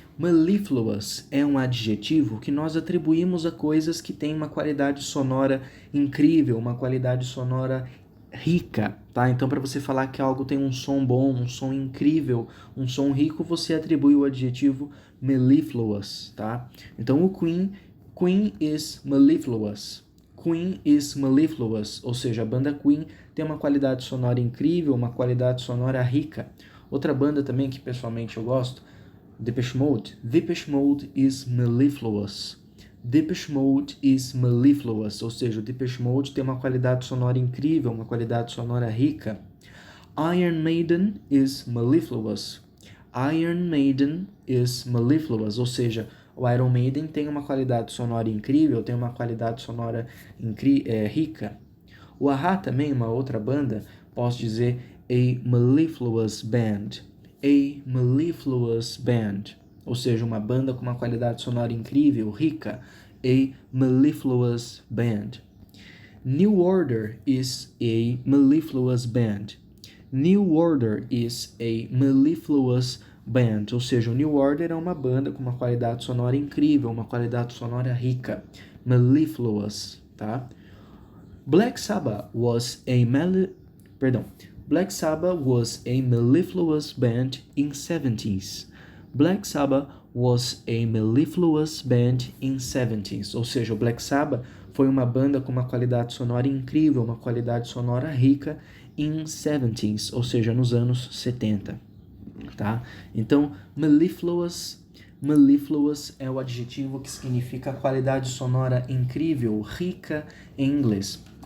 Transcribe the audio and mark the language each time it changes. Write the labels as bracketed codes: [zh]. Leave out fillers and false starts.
[pt] Mellifluous é um adjetivo que nós atribuímos a coisas que têm uma qualidade sonora incrível, uma qualidade sonora rica, tá? Então, para você falar que algo tem um som bom, um som incrível, um som rico, você atribui o adjetivo mellifluous, tá? Então, o [en] Queen is mellifluous. Queen is mellifluous, [pt] ou seja, a banda Queen tem uma qualidade sonora incrível, uma qualidade sonora rica. Outra banda também que pessoalmente eu gosto, Depeche Mode. [en] Depeche Mode is mellifluous. Depeche Mode is mellifluous, [pt] ou seja, o Depeche Mode tem uma qualidade sonora incrível, uma qualidade sonora rica. [en] Iron Maiden is mellifluous. Iron Maiden is mellifluous, [pt] ou seja, o Iron Maiden tem uma qualidade sonora incrível, tem uma qualidade sonora rica. O A-ha também, uma outra banda, posso dizer [en] a mellifluous band. A mellifluous band, [pt] ou seja, uma banda com uma qualidade sonora incrível, rica. [en] A mellifluous band. New Order is a mellifluous band. New Order is a mellifluous band, [pt] ou seja, o New Order é uma banda com uma qualidade sonora incrível, uma qualidade sonora rica. Mellifluous, tá? [en] Black Sabbath was a mellifluous band in 70s. Black Sabbath was a mellifluous band in 70s. [pt] Ou seja, o Black Sabbath foi uma banda com uma qualidade sonora incrível, uma qualidade sonora rica [en] in 70s, [pt] ou seja, nos anos 70. Tá? Então, mellifluous é o adjetivo que significa qualidade sonora incrível, rica em inglês.